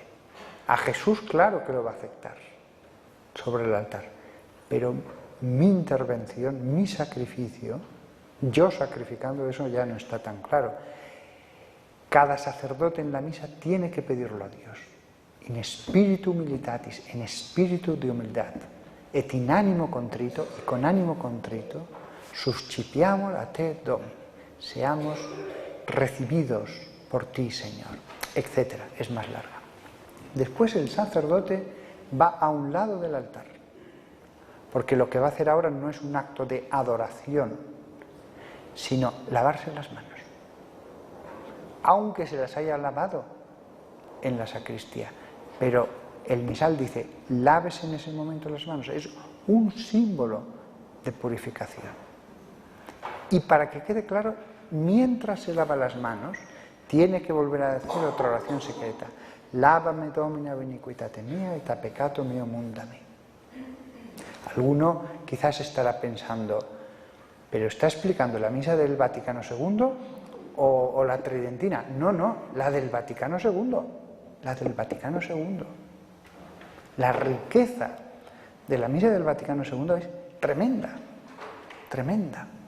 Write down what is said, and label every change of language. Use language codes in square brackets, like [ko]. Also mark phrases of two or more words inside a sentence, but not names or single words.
[es] A Jesús claro que lo va a aceptar sobre el altar, pero mi intervención, mi sacrificio, yo sacrificando eso ya no está tan claro. Cada sacerdote en la misa tiene que pedirlo a Dios. [la] In spiritu militatis, [es] en espíritu de humildad, [la] et in animo contrito, [es] y con ánimo contrito, [la] suscipiamur a te Domi, [es] seamos recibidos por ti, Señor, etc. Es más larga. Después el sacerdote va a un lado del altar, porque lo que va a hacer ahora no es un acto de adoración, sino lavarse las manos, aunque se las haya lavado en la sacristía. Pero el misal dice, lávese en ese momento las manos. Es un símbolo de purificación. Y para que quede claro, mientras se lava las manos, tiene que volver a decir otra oración secreta. [la] Lávame, Domine, ab iniquitate mia, et a peccato mio mundami. [es] Alguno quizás estará pensando, ¿pero está explicando la misa del Vaticano II o la tridentina? No, la del Vaticano II. La del Vaticano II. La riqueza de la misa del Vaticano II es tremenda, tremenda.